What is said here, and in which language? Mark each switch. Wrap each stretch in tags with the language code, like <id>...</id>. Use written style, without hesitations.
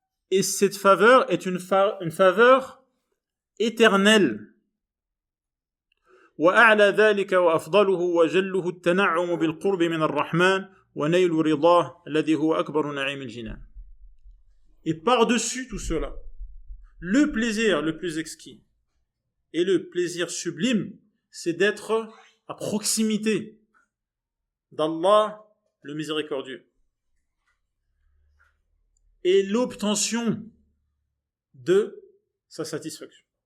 <fr>Et cette faveur est une faveur éternelle.</fr> <ar>وأعلى ذلك وأفضله وجله التنعم بالقرب من الرحمن ونيل رضاه الذي هو أكبر نعيم الجنان.</ar> <fr>Et par-dessus tout cela, le plaisir le plus exquis et le plaisir sublime, c'est d'être à proximité d'Allah le miséricordieux. Et l'obtention de sa satisfaction.</fr>